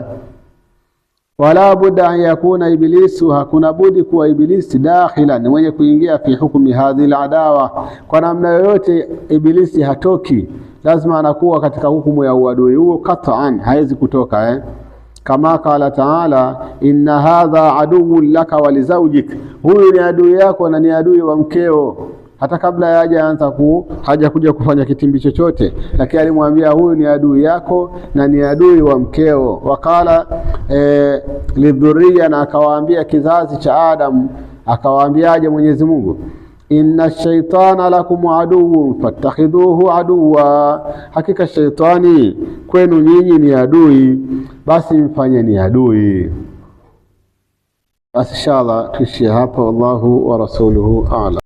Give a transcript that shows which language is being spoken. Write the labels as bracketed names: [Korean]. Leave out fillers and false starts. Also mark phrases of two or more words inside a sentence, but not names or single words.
[Arabic] ولا بد أن يكون إبليس, [Swahili] hakuna budi kuwa ibilisi dakhila, ni mwenye kuingia [Arabic] في حكم هذه العداوة, [Swahili] kwa namna yoyote ibilisi hatoki, lazima anakuwa katika hukumu ya uadui huo qat'an, haizi kutoka kama [Arabic] قال تعالى، إن هذا عدو لك ولزوجك, [Swahili] huyu ni adui yako na ni adui wa mkeo. Hata kabla haja kuja kufanya kitimbi chochote, lakini alimwambia huyu ni adui yako na ni adui wa mkeo. [Arabic] وقال للذرية, [Swahili] na akawaambia kizazi cha Adam, akawaambiaje Mwenyezi Mungu, [Arabic] إن الشيطان لكم عدو فاتخذوه عدوا, [Swahili] hakika shaitani kwenu nyinyi ni adui, basi mfanye ni adui. Basi inshallah tuishie hapa. [Arabic] والله ورسوله أعلم.